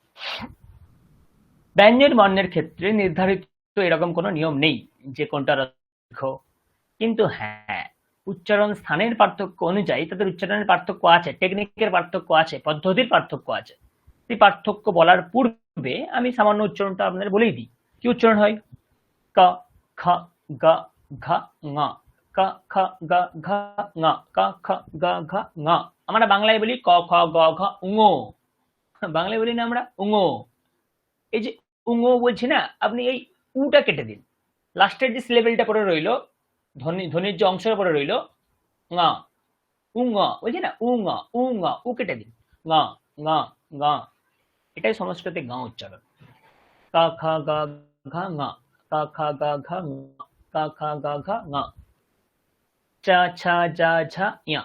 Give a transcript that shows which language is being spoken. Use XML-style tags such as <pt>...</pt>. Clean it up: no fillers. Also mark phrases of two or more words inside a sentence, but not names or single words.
<bn>ব্যঞ্জন বর্ণের ক্ষেত্রে নির্ধারিত এরকম কোনো নিয়ম নেই যে কোনটা দীর্ঘ, কিন্তু হ্যাঁ, উচ্চারণ স্থানের পার্থক্য অনুযায়ী তাদের উচ্চারণের পার্থক্য আছে, টেকনিকের পার্থক্য আছে, পদ্ধতির পার্থক্য আছে। সেই পার্থক্য বলার পূর্বে আমি সামান্য উচ্চারণটা আপনাদের বলেই দিই। কি উচ্চারণ হয়? ক, খ, গ, ঘ, ঙ, ক, খ, গ, ঘ, ঙ, ক, খ, গ, ঘ, ঙ। আমরা বাংলায় বলি ক, খ, গ, ঘ, ঙ। বাংলায় বলি না আমরা উঙো। এই যে উঙো বলছি না, আপনি এই উটা কেটে দিন, লাস্টের যে সিলেবেলটা পরে রইলো, ধ্বনির যে অংশটা পরে রইলো ngা, উঙা বলছি না, উঙা উঙা, উ কেটে দিন, ngা ngা ngা। এটাই সংস্কৃতে গা উচ্চারণ। কা খা গা ঘা ngা, কা খা গা ঘা ngা, কা খা গা ঘা ngা, চা ছা যা ঝা ইয়া।</bn>